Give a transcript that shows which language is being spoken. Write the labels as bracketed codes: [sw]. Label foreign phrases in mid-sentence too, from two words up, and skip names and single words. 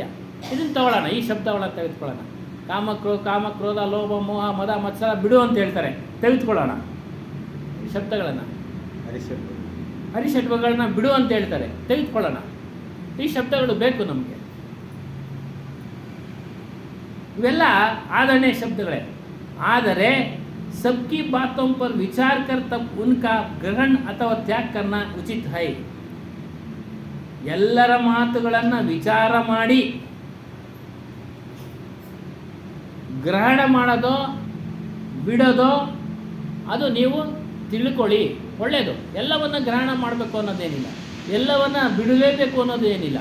[kn] ಇದನ್ನು ತಗೊಳ್ಳೋಣ, ಈ ಶಬ್ದಗಳನ್ನು ತೆಗೆದುಕೊಳ್ಳೋಣ. ಕಾಮ ಕ್ರೋಧ ಲೋಭ ಮೋಹ ಮದ ಮತ್ಸರ ಬಿಡು ಅಂತ ಹೇಳ್ತಾರೆ, ತೆಗೆದುಕೊಳ್ಳೋಣ ಈ ಶಬ್ದಗಳನ್ನು. ಹರಿಷಡ್ವಗಳನ್ನ ಬಿಡು ಅಂತ ಹೇಳ್ತಾರೆ, ತೆಗೆದುಕೊಳ್ಳೋಣ. ಈ ಶಬ್ದಗಳು ಬೇಕು ನಮಗೆ. ಇವೆಲ್ಲ ಆದರಣೀಯ ಶಬ್ದಗಳೇ. [hi] ಆದರೆ सबकी बातों पर विचार कर तब उनका ग्रहण अथवा त्याग करना उचित है. [kn] ಎಲ್ಲರ ಮಾತುಗಳನ್ನು ವಿಚಾರ ಮಾಡಿ ಗ್ರಹಣ ಮಾಡೋದೋ ಬಿಡೋದೋ ಅದು ನೀವು ತಿಳ್ಕೊಳ್ಳಿ, ಒಳ್ಳೆಯದು. ಎಲ್ಲವನ್ನು ಗ್ರಹಣ ಮಾಡಬೇಕು ಅನ್ನೋದೇನಿಲ್ಲ, ಎಲ್ಲವನ್ನು ಬಿಡಲೇಬೇಕು ಅನ್ನೋದು ಏನಿಲ್ಲ.